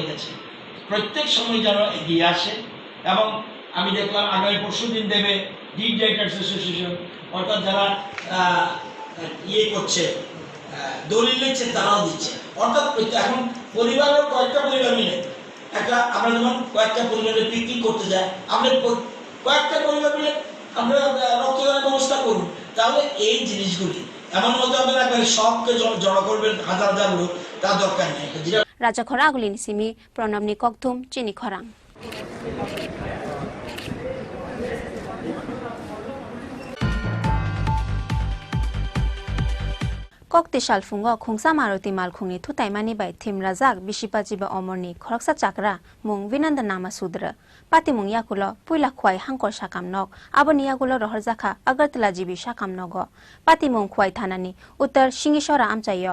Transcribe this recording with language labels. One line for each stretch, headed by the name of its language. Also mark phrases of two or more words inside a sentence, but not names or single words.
Bangla: গেছে প্রত্যেক সময় যেন এগিয়ে আসে এবং আমি দেখলাম আগামী পরশুদিন দেবে
English: deed writers association
Bangla: অর্থাৎ যারা ইয়ে করছে দলিল লিখছে তারাও দিচ্ছে অর্থাৎ এখন পরিবারের কয়েকটা পরিবার মিলে একটা আমরা যেমন কয়েকটা পরিবারের পিকনিক করতে যাই আমরা কয়েকটা পরিবার মিলে আমরা রক্তদানের ব্যবস্থা করুন তাহলে এই জিনিসগুলি এমন মতো আপনারা সবকে জড়ো করবেন হাজার হাজার লোক তার দরকার নেই
Kok Borok: রাজা খরা আগুলিন সিমি প্রণবনি ককথুম চিনি খরাং Kokti Shalfungo Khungsa Maruti Malkhungni Thutaimani by Thim Razak Bishipajiba Omorni Khoroksa Chakra Mung Vinanda Nama Sudra Pati Mung Yakulo Puila Khwai Hangkor Shakam Nok Aboni Yakulo Rohorjaka Agartala Jibi Shakam Nogo Pati Mung Khwai Thanani Uttar Shingishora Amchayo